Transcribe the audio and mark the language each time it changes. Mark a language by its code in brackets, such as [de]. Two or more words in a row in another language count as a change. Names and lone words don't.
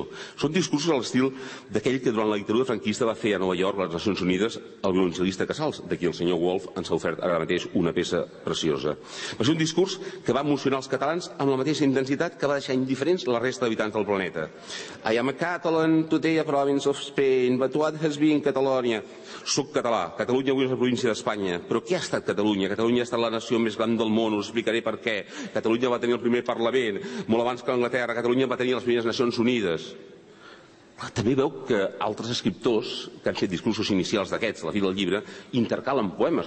[ca] Són discursos a l'estil d'aquell que durant la dictadura franquista va fer a Nova York, les Nacions Unides, el violoncel·lista Casals, d'aquí el senyor Wolf ens ha ofert ara mateix una peça preciosa. Va ser un discurs que va emocionar els catalans amb la mateixa intensitat que va deixar indiferents la resta d'habitants del planeta. [en] I am a Catalan, today a province of Spain, but what has been Catalonia? [ca] Soc català, Catalunya avui és la província d'Espanya, però què ha estat Catalunya? Catalunya ha estat la nació més gran del món, us explicaré per què. Catalunya va tenir el primer Parlament, molt abans que Anglaterra. Catalunya va tenir les primeres Nacions Unides. També veu que altres escriptors que han fet discursos inicials d'aquests, a la fi del llibre, intercalen poemes.